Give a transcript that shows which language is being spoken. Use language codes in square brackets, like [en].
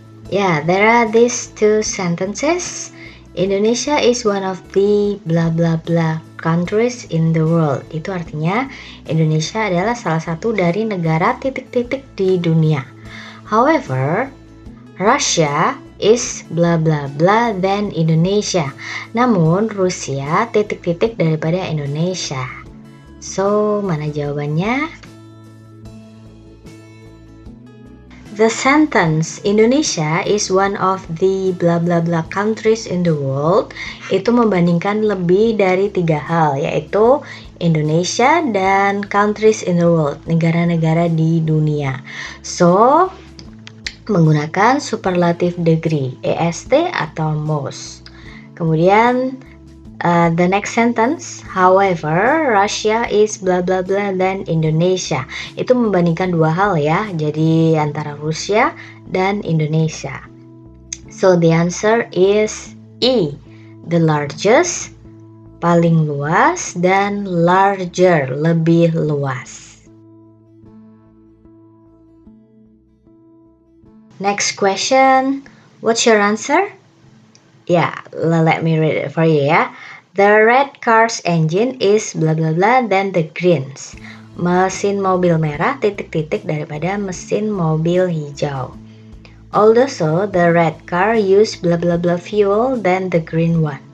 [en] Yeah, there are these 2 sentences. Indonesia is one of the blah blah blah countries in the world. [id] Itu artinya Indonesia adalah salah satu dari negara titik-titik di dunia. [en] However, Russia is blah blah blah than Indonesia. [id] Namun Rusia titik-titik daripada Indonesia. So, mana jawabannya? [en] The sentence Indonesia is one of the blah blah blah countries in the world [id] itu membandingkan lebih dari 3 hal, yaitu Indonesia dan [en] countries in the world, [id] negara-negara di dunia. So, menggunakan superlative degree, est atau most. [en] Kemudian the next sentence, however, Russia is blah blah blah than Indonesia. [id] Itu membandingkan 2 hal ya, jadi antara Rusia dan Indonesia. [en] So the answer is E, the largest, [id] paling luas, [en] dan larger, [id] lebih luas. [en] Next question, what's your answer? Yeah, let me read it for you ya. The red car's engine is bla bla bla than the green's. [id] Mesin mobil merah titik-titik daripada mesin mobil hijau. [en] Although so, the red car use bla bla bla fuel than the green one.